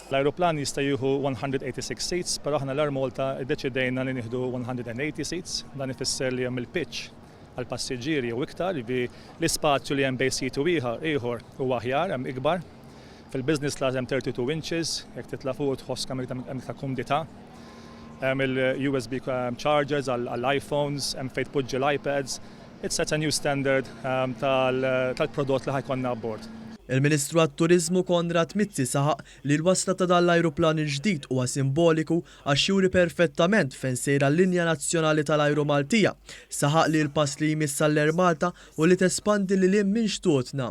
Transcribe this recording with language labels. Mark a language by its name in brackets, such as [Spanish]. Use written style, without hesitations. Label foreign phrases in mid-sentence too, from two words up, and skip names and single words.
[Maltese] L-ajruplan jista' jieħu 186 seats, però aħna l-Air Malta ddeċidejna li nieħdu 180 seats, dan ifisser li hemm il-pitch għall passiġġieri u iktar li l-ispazju li hemm bejn sit u ieħor huwa aħjar hemm ikbar. Fil- [English] business class [Maltese] hemm 32 inches, jekk titla' fuq tħoss kemm ta' kumdità. il- [English] USB chargers [Maltese] għall-iPhones, fejn tpoġġi l-iPads. [English] It sets a new standard [Maltese] tal-prodott li ħajkonna abbord. Il-Ministru għat-Turizmu Konrad Mizzi saħaq li l-wasla ta' dal-ajruplan il-ġdid huwa simboliku għax juri perfettament fejn sejra l-Linja Nazzjonali tal-Ajru Maltija. Saħaq li l-pass li jmiss għall-Air Malta u li tespandi li l-im minn xtutna.